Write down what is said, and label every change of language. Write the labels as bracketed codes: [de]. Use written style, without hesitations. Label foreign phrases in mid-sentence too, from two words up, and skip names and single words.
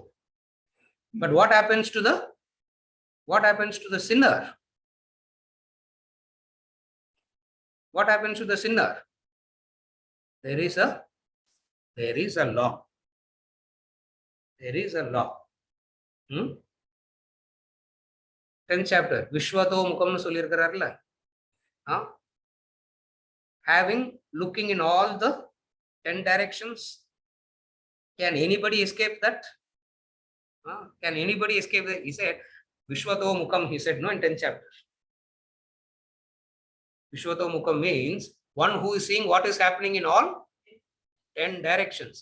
[en] But what happens to the sinner? What happens to the sinner? There is a law. There is a law. 10th chapter. [sa] Vishwato Mukamnu [ta] sollirukkararla. [en] Looking in all the 10 directions. Can anybody escape that? Can anybody escape that? He said, [sa] Vishwato Mukam, [en] he said, no, in 10th chapter. [sa] Vishwato Mukam [en] means one who is seeing what is happening in all 10 directions.